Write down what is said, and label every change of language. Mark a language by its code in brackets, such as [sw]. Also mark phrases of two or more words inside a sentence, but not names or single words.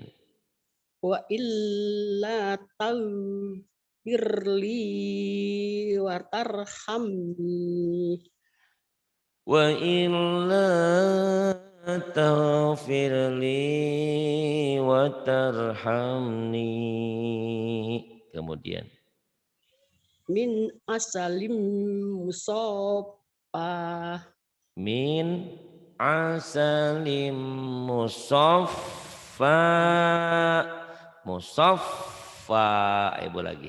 [ar] وإلا تغفر لي وترحمني. وإلا تغفر لي وترحمني. [id] Kemudian [ar] من عسل مصفى. من عسل مصفى. [id] Musaffa. Ibu lagi.